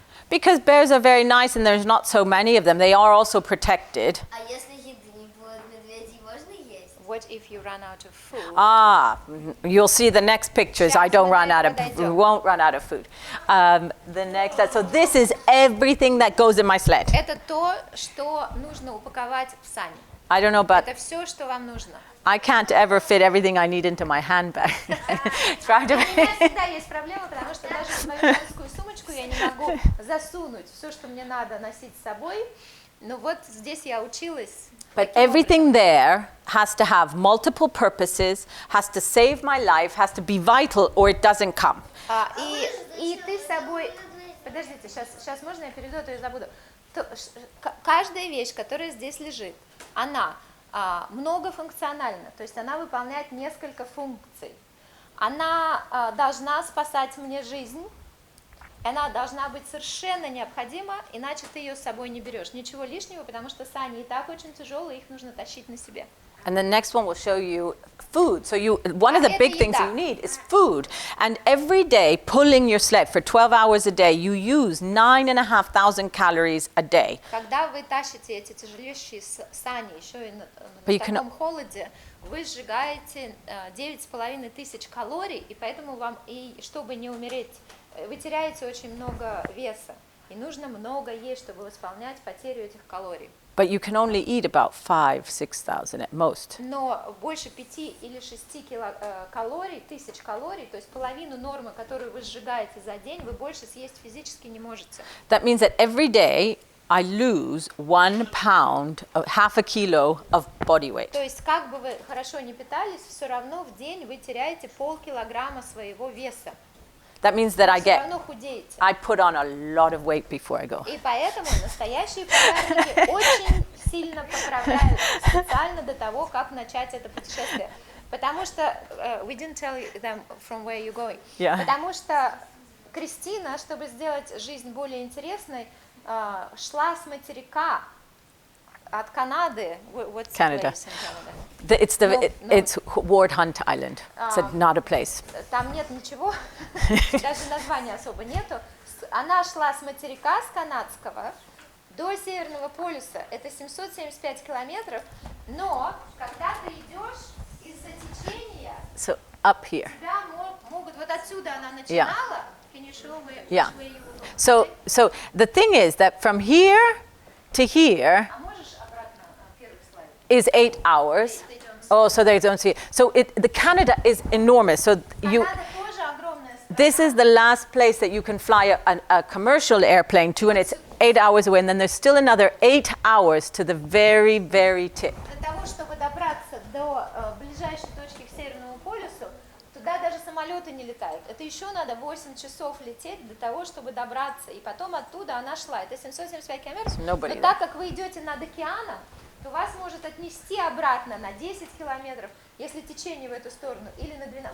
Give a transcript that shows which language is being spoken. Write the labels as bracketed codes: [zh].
[en] Because bears are very nice and there's not so many of them. They are also protected. [ru] А если еды не будет, медведей можно есть? [en] What if you run out of food? You'll see the next pictures. I don't run out of, we won't run out of food. The next, so this is everything that goes in my sled. [ru] Это то, что нужно упаковать в сани. [en] I don't know, but [ru] Это все, что вам нужно. [en] I can't ever fit everything I need into my handbag. Try to [ru] У меня всегда есть проблема, потому что даже в мою женскую сумочку я не могу засунуть все, что мне надо носить с собой. Ну вот здесь я училась. [en] But everything there has to have multiple purposes, has to save my life, has to be vital, or it doesn't come. [ru] И ты с собой... Подождите, сейчас можно я перейду, а то я забуду. Каждая вещь, которая здесь лежит, она многофункциональна, то есть она выполняет несколько функций. Она должна спасать мне жизнь, она должна быть совершенно необходима, иначе ты ее с собой не берешь. Ничего лишнего, потому что сани и так очень тяжелые, их нужно тащить на себе. [en] And the next one will show you food. So one of the big things you need is food. And every day, pulling your sled for 12 hours a day, you use 9,500 calories a day. [ru] Когда вы тащите эти тяжелейшие сани, еще и на таком холоде, вы сжигаете 9,5 тысяч калорий, и поэтому вам, и чтобы не умереть, вы теряете очень много веса. И нужно много есть, чтобы восполнять потерю этих калорий. [en] But you can only eat about 5,000-6,000 at most. [ru] Но больше 5 или 6 калорий, тысяч калорий, то есть половину нормы, которую вы сжигаете за день, вы больше съесть физически не можете. [en] That means that every day I lose 1 pound, half a kilo of body weight. [ru] То есть как бы вы хорошо не питались, все равно в день вы теряете полкилограмма своего веса. [en] That means that I put on a lot of weight before I go. [ru] И поэтому настоящие пожарники очень сильно поправляются специально до того, как начать это путешествие. Потому что [en] we didn't tell them from where you're going. Yeah. [ru] Потому что Кристина, чтобы сделать жизнь более интересной, шла с материка от Канады. [en] What's the Canada. place in Canada? It's Ward Hunt Island. It's not a place. [ru] Там нет ничего, даже названия особо нету. Она шла с материка, с канадского, до Северного полюса. Это 775 километров, но когда ты идешь из-за течения, [en] So up here. [ru] тебя могут, вот отсюда она начинала. [en] Can you show me Yeah. which way you will go? So the thing is that from here to here [ru] А можешь обратно первый слайд? [en] is 8 hours. Oh, so they don't see it. So the Canada is enormous. So you. [ru] Канада тоже огромная страна. [en] This is the last place that you can fly a commercial airplane to, and it's 8 hours away. And then there's still another 8 hours to the very, very tip. [ru] Для того, чтобы добраться до ближайшей точки к Северному полюсу, туда даже самолеты не летают. Это еще надо 8 часов лететь для того, чтобы добраться. И потом оттуда она шла. Это 775 километров. Но так как вы идете над океаном, то вас может отнести обратно на 10 километров, если течение в эту сторону, или на 12.